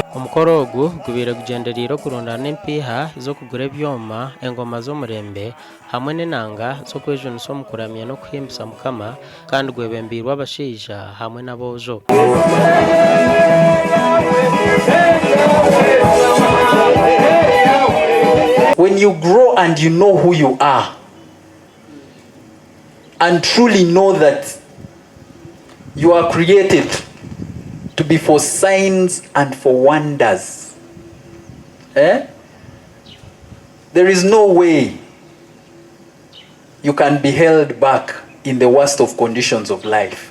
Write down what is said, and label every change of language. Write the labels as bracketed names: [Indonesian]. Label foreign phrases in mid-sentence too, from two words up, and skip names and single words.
[Nyankole] omukoro ogu gubire kugenderera kurondana empiha zo kugura ebyoma engoma z'omurembe hamwe n'enanga zo kwejunisa omu kuramya n'okuhimbisa Mukama kandi gwebembirwe abashaija hamwe n'aboojo. [English] When you grow and you know who you are and truly know that you are created to be for signs and for wonders, there is no way you can be held back in the worst of conditions of life.